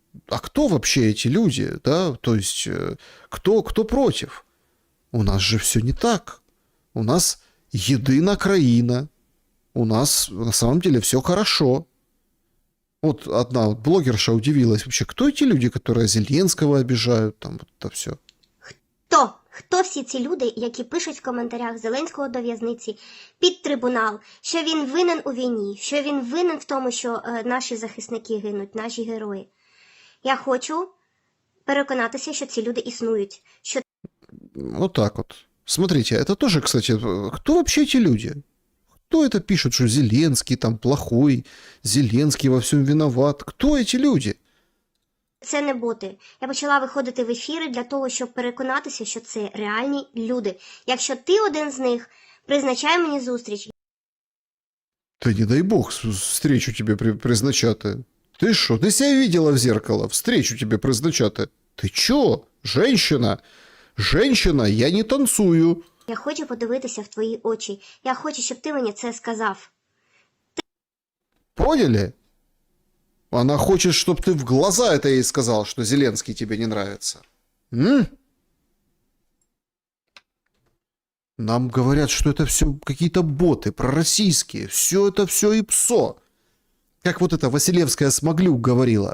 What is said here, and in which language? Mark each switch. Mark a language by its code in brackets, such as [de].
[ru] А кто вообще эти люди, да? То есть, кто против? У нас же все не так. У нас [uk] едина краина. [ru] У нас на самом деле все хорошо. Вот одна блогерша удивилась вообще, кто эти люди, которые Зеленского обижают, там вот это все. [uk] Хто всі ці люди, які пишуть в коментарях Зеленського до в'язниці під трибунал, що він винен у війні, що він винен в тому, що наші захисники гинуть, наші герої. Я хочу переконатися, що ці люди існують. Що... [ru] Вот так вот. Смотрите, это тоже, кстати, кто вообще эти люди? Кто это пишет, что Зеленский там плохой, Зеленский во всем виноват? Кто эти люди? [uk] Це не боти. Я почала виходити в ефіри для того, щоб переконатися, що це реальні люди. Якщо ти один з них, призначай мені зустріч. [ru] Да не дай бог встречу тебе призначати. Ты что, ты себя видела в зеркало? Встречу тебе призначати. Ты чё? Женщина? Женщина, я не танцую. [uk] Я хочу подивитися в твої очі. Я хочу, щоб ти мені це сказав. [ru] Поняли? Она хочет, чтобы ты в глаза это ей сказал, что Зеленский тебе не нравится. Нам говорят, что это все какие-то боты пророссийские. Все это все ИПСО. Как вот эта Василевская Смоглюк говорила.